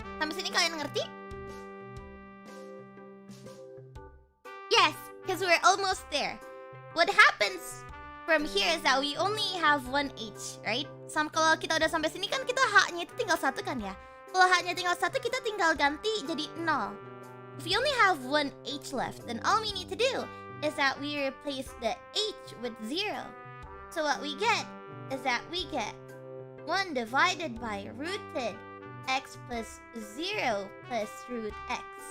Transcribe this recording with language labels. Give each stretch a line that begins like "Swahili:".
Indonesian: sini kalian ngerti?
English: Yes, because we're almost there. What happens from here is that we only have one H, right?
Indonesian: Kalau kita udah sampai sini kan kita H-nya itu tinggal satu kan ya? Kalau H-nya tinggal satu, kita tinggal ganti jadi 0.
English: If we only have one H left, then all we need to do is that we replace the H with 0. So what we get is that we get 1 divided by rooted x plus 0 plus root x.